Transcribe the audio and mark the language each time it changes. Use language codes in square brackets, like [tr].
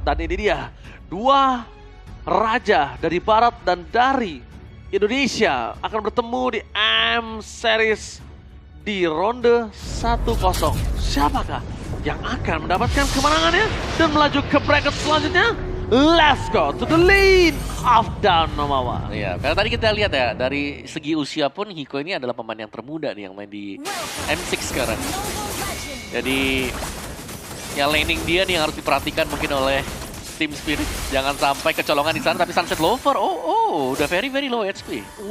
[id] Dan ini dia, 2 raja dari barat dan dari Indonesia akan bertemu di M Series di ronde 1-0. Siapakah yang akan mendapatkan kemenangannya dan melaju ke bracket selanjutnya? [en] Let's go to the lane of Down Nomawa. [id] Iya, karena tadi kita lihat ya, dari segi usia pun Hiko ini adalah pemain yang termuda nih yang main di M6 sekarang. Jadi ya laning dia nih yang harus diperhatikan mungkin oleh Team Spirit. Jangan sampai kecolongan di sana, tapi Sunset Lover, udah [en] very low HP.